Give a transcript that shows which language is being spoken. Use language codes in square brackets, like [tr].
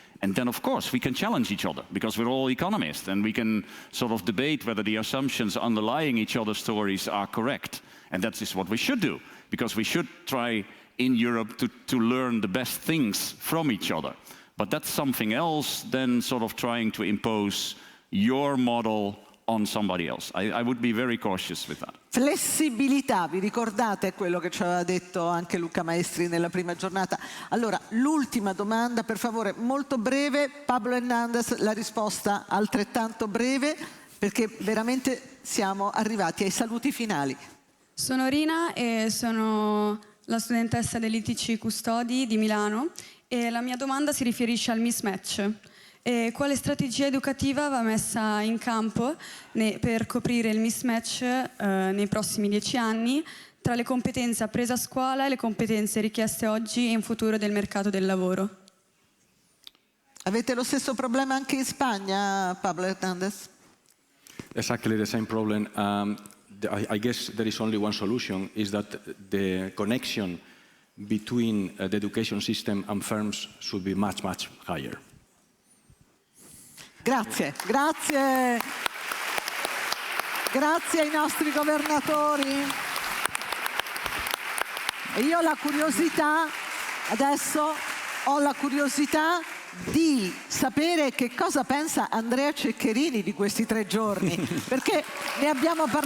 [en] And then, of course, we can challenge each other because we're all economists and we can sort of debate whether the assumptions underlying each other's stories are correct. And that is what we should do, because we should try in Europe to learn the best things from each other. But that's something else than sort of trying to impose your model on somebody else. I would be very cautious with that. [it] Flessibilità, vi ricordate quello che ci aveva detto anche Luca Maestri nella prima giornata? Allora, l'ultima domanda, per favore, molto breve. Pablo Hernández, la risposta altrettanto breve, perché veramente siamo arrivati ai saluti finali. Sono Rina e sono la studentessa dell'ITC Custodi di Milano e la mia domanda si riferisce al mismatch. Quale strategia educativa va messa in campo per coprire il mismatch nei prossimi 10 anni tra le competenze apprese a scuola e le competenze richieste oggi e in futuro del mercato del lavoro? Avete lo stesso problema anche in Spagna, Pablo Hernández? [en] Exactly the same problem. I guess there is only one solution, is that the connection between the education system and firms should be much, much higher. [it] Grazie, grazie. Grazie ai nostri governatori. E io ho la curiosità, adesso ho la curiosità di sapere che cosa pensa Andrea Ceccherini di questi 3 giorni, perché ne abbiamo parlato